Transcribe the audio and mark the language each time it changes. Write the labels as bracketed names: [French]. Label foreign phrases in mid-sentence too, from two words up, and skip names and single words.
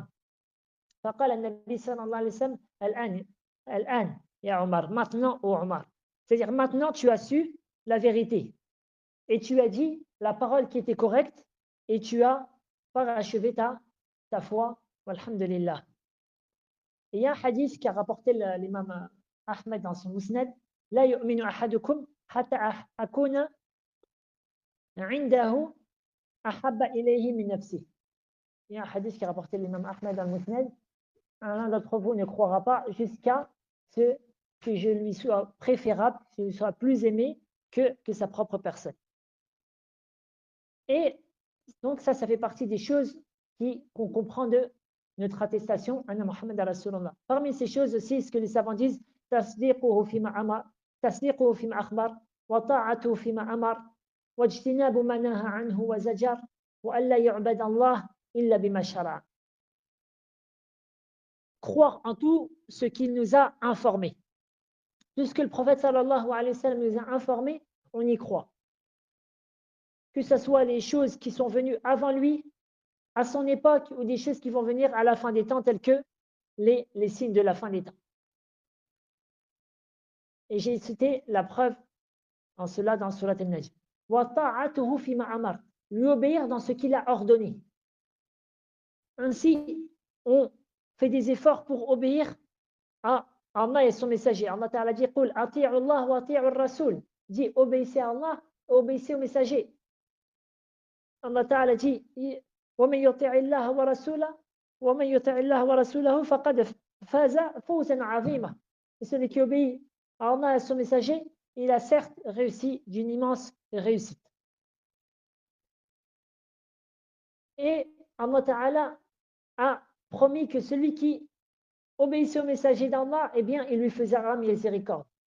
[Arabic] فقال النبي صلى الله عليه وسلم الآن يا عمر, [French] maintenant ô Omar, c'est-à-dire maintenant tu as su la vérité et tu as dit la parole qui était correcte et tu as parachevé ta foi, walhamdulillah. Et il y a un hadith qui a rapporté l'imam Ahmed dans son Musnad, [Arabic] لا يؤمن أحدكم حتى أكون عنده أحب إليه من نفسه. [French] Il y a un hadith qui a rapporté l'imam Ahmed dans le Musnad, l'un d'entre vous ne croira pas jusqu'à ce que je lui sois préférable, que je lui sois plus aimé que sa propre personne. Et donc ça fait partie des choses qu'on comprend de notre attestation [Arabic] أن محمدا رسول الله. [French] Parmi ces choses aussi, ce que les savants disent, [Arabic] تصديقه فيما أخبر وطاعته فيما أمر واجتناب ما نهى عنه وزجر وألا يعبد الله إلا بما شرع. [French] Croire en tout ce qu'il nous a informé. Tout ce que le prophète [Arabic] صلى الله عليه وسلم [French] nous a informé, on y croit. Que ce soit les choses qui sont venues avant lui, à son époque, ou des choses qui vont venir à la fin des temps, telles que les signes de la fin des temps. Et j'ai cité la preuve en cela dans Surat al-Najm. [Arabic] وطاعته فيما أمر, [French] lui obéir dans ce qu'il a ordonné. Ainsi, on fait des efforts pour obéir à Allah et son messager. Allah Ta'ala dit, [Arabic] قل أطيعوا الله وأطيعوا الرسول. [French] Dit, obéissez à Allah, obéissez au messager. Allah Ta'ala dit, [Arabic] ومن يطع الله ورسوله ومن يطع الله ورسوله فقد فاز فوزا عظيما. [French] Et celui qui obéit à Allah et à son messager, il a certes réussi d'une immense réussite. Et Allah Ta'ala a promis que celui qui obéissait au messager d'Allah, eh bien, il lui faisait miséricorde.